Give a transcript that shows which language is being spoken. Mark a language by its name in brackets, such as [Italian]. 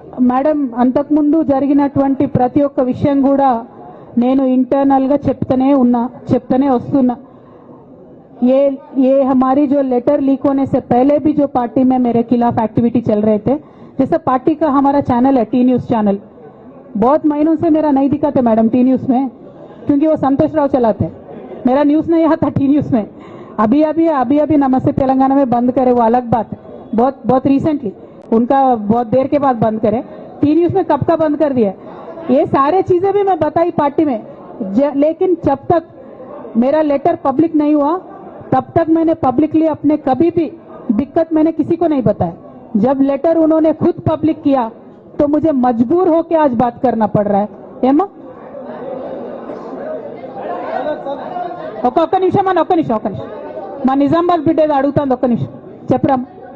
[Telugu] Madam, అంతకుముందు జరిగినటువంటి ప్రతి ఒక్క విషయం కూడా నేను ఇంటర్నల్గా చెప్తూనే వస్తున్నా. [Hindi] ये हमारी जो लेटर लीक होने से पहले भी जो पार्टी में मेरे खिलाफ एक्टिविटी चल रहे थे, जैसे पार्टी का हमारा चैनल है टी न्यूज़ चैनल, बहुत महीनों से मेरा नहीं दिखाते मैडम टी न्यूज़ में, क्योंकि वो संतोष राव चलाते. मेरा न्यूज़ नहीं आता टी न्यूज़ में. अभी नमस्ते तेलंगाना में बंद करे, वो अलग बात. बहुत रिसेंटली उनका बहुत देर के बाद बंद करे. टी न्यूज़ में कब का बंद कर दिया. ये सारे चीजें भी मैं बताई पार्टी में, लेकिन जब तक मेरा लेटर पब्लिक नहीं हुआ तब तक मैंने पब्लिकली अपने कभी भी दिक्कत मैंने किसी को नहीं बताया. जब लेटर उन्होंने खुद पब्लिक किया तो मुझे मजबूर होकर आज बात करना पड़ रहा है. [Telugu] ఏమా ఒక్క నిమిషం మా నిజామాబాద్ బిడ్డ అడుగుతాను. ఒక్క నిమిషం చెప్పరా.